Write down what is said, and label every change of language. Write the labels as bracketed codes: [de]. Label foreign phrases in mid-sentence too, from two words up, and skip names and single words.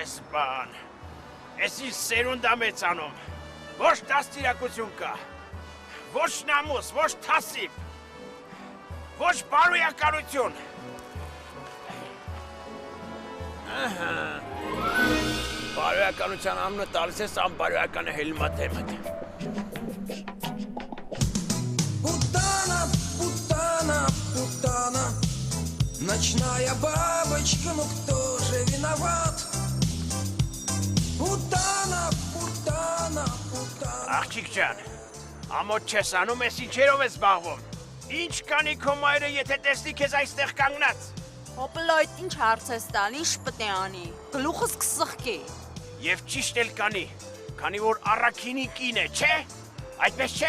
[hy] բան։ Ես ինձ սերունդ եմ մեծանում։ Ոչ դաստիարակություն կա։ Ոչ նամուս, ոչ թասիբ։ Ոչ բարոյականություն։ Բարոյականության ամնը տալիս ես անբարոյականը հելմաթեմդ։ [ru] Путана, ночная бабочка, ну кто же виноват? Путана. [hy] Աղջիկ ջան, ամոթ չես անում, ես ինչերով ես զբաղվում։ Ինչ կանի քո մայրը, եթե տեսնի քեզ այստեղ կանգնած։ Հոպլոյդ ինչ հարց ես տալ, ինչ պետք է անի։ Գլուխս կսխկի։ Եվ ճիշտ էլ կանի, քանի որ առաքինի կին է, չէ՞։ Այդպես չէ։